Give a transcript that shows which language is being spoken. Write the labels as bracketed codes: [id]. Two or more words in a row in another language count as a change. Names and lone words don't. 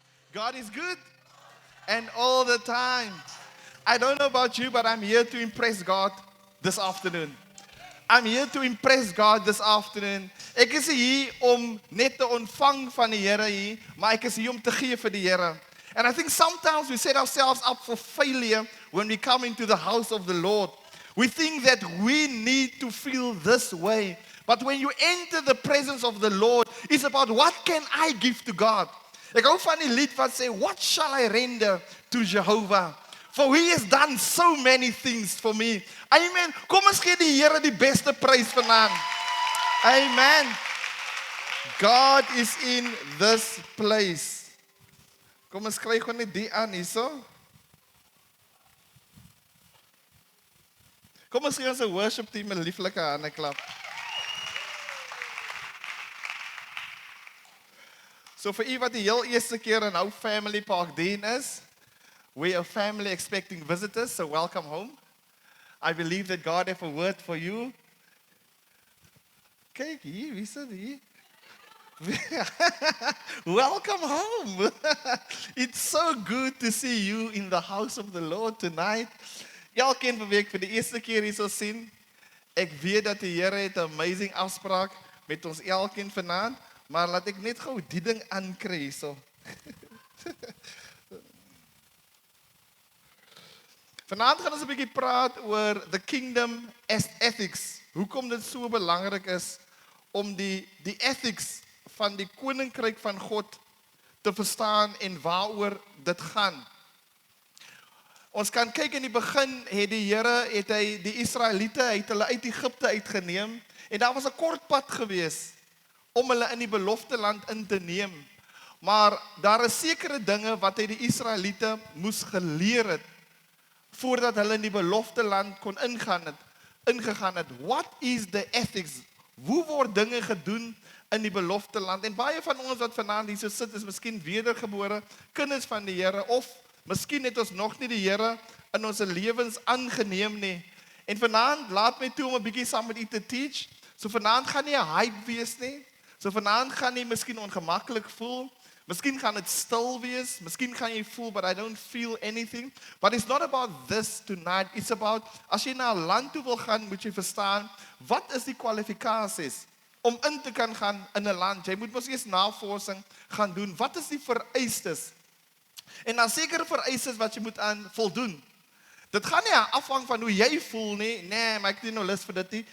[en] God is good and all the time. I don't know about you, but I'm here to impress God this afternoon. I'm here to impress God this afternoon. [af] Ek is hier om net te ontvang van die Here hier, maar ek is hier om te gee vir die Here. [en] And I think sometimes we set ourselves up for failure when we come into the house of the Lord. We think that we need to feel this way. But when you enter the presence of the Lord, it's about what can I give to God? [af] Ek hou van die lied wat sê, [en] what shall I render to Jehovah? For he has done so many things for me. Amen. [af] Kom ons gee die Here die beste prys vanaand. [en] Amen. God is in this place. [af] Kom ons kry gewoon net die aan hierso. Kom ons gee ons 'n worship team 'n lieflike hande klap. So vir u wat die heel eerste keer in our family park dien is, [en] we are a family expecting visitors, so welcome home. I believe that God has a word for you. [af] Kyk hier, wie sit hier? [en] Welcome home. It's so good to see you in the house of the Lord tonight. [af] Elkeen van wie ek vir die eerste keer hier sal sien, ek weet dat die Here het 'n amazing afspraak met ons elkeen vanaand, maar laat ek net gou die ding aankry hierso. Vanaand gaan ons 'n bietjie praat oor [en] the kingdom as ethics. [af] Hoekom dit so belangrik is om die ethics van die koninkryk van God te verstaan en waaroor dit gaan. Ons kan kyk in die begin het die Here hy die Israeliete uit hulle uit Egipte uitgeneem en daar was 'n kort pad gewees om hulle in die beloofde land in te neem. Maar daar is sekere dinge wat hy die Israeliete moes geleer het voordat hulle in die beloofde land kon ingegaan het. [en] What is the ethics? [af] Hoe word dinge gedoen in die beloofde land? En baie van ons wat vanaand hier so sit is miskien wedergebore kinders van die Here of miskien het ons nog nie die Here in ons lewens aangeneem nie. En vanaand laat my toe om 'n bietjie saam met u te teach. So vanaand gaan nie 'n hype wees nie. So vanaand gaan jy miskien ongemaklik voel. Miskien gaan dit stil wees. Miskien gaan jy voel, [en] but I don't feel anything. But it's not about this tonight. It's about, [af] as jy na 'n land toe wil gaan, moet jy verstaan, wat is die kwalifikasies om in te kan gaan in 'n land? Jy moet mos eers navorsing gaan doen. Wat is die vereistes? En dan sekere vereistes wat jy moet aan voldoen. Dit gaan nie afhang van hoe jy voel nie. Nee, maar ek het nie nou lus vir dit nie.